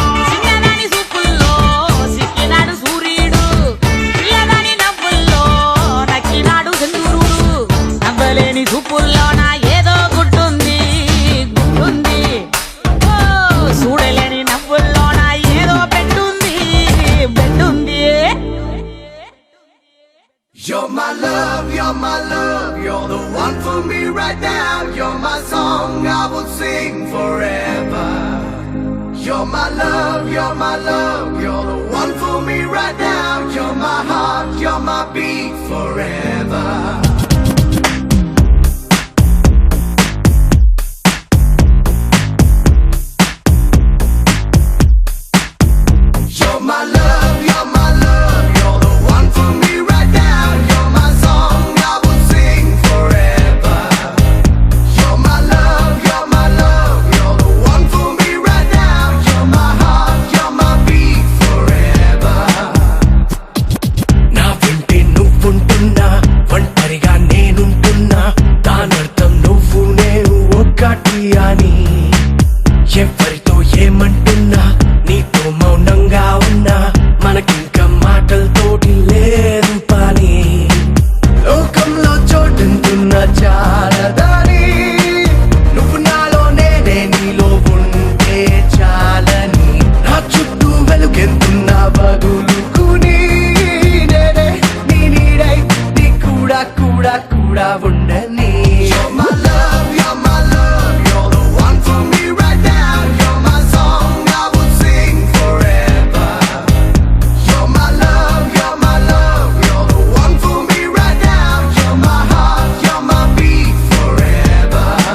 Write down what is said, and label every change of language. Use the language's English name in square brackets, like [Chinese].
[Telugu] చిన్నదాని సూపుల్లో సిక్కినాడు సూర్యుడు, పిల్లదాని నవ్వుల్లో నక్కినాడు సెందూరుడు. నవ్వలేని సూపుల్లోన ఏదో గుట్టుంది గుట్టుంది. ఓ చూడలేని నవ్వుల్లోన ఏదో పెట్టుంది పెట్టుంది. [English] You're my love, you're the one for me right now. You're my song, I will sing forever. You're my love, you're the one for me right now. You're You're my heart, you're my beat forever. You're my love, you're my love, you're the one for me right now. You're my song, I will sing forever. You're my love, you're my love, you're the one for me right now. You're my heart, you're my beat forever. [Telugu] నా వెంటే నువ్వుంటున్నా ఒంటరిగా నేనుంటున్నా దానర్థం నువ్వు నేను ఒక్కటి అని ఎవరితో ఏమంటున్నా నీతో మౌనంగా ఉన్నా మనకింక మాటలతోటి లేదు పని లోకంలో చోటుంటున్నా చాలదని నువ్వు నాలో నేనే నీలో ఉంటే చాలని నా చుట్టూ వెలుగెంతున్నా వదులుకుని నేనే నీ నీడై నీ కూడా కూడా కూడా ఉండని [English] You're my love, you're my love, you're the one for me right now. You're my song, I will sing forever. You're my love, you're my love, you're the one for me right now. You're my heart, you're my beat forever.